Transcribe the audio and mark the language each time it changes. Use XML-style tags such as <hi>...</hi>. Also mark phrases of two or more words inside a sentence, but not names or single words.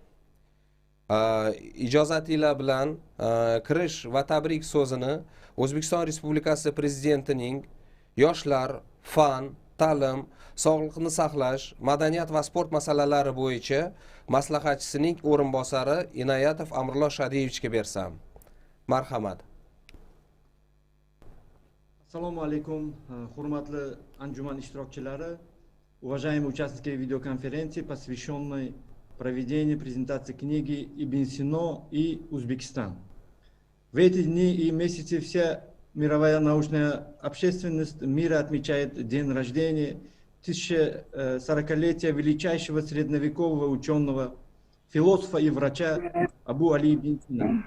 <uz>Ijozatinglar bilan kirish va tabrik so'zini O'zbekiston Respublikasi Prezidentining yoshlar, fan, ta'lim, sog'liqni saqlash, madaniyat va sport masalalari bo'yicha maslahatchisining o'rinbosari Inoyatov Amrullo Shadiyevichga bersam. Marhamat. Assalomu alaykum, hurmatli anjuman ishtirokchilari,</uz> <ru>уважаемые участники видеоконференции, посвященной проведению презентации книги Ibn Sino и Узбекистан. В эти дни и месяцы вся мировая научная общественность мира отмечает день рождения 1040-летия величайшего средневекового ученого, философа и врача Али ibn Sino.</ru>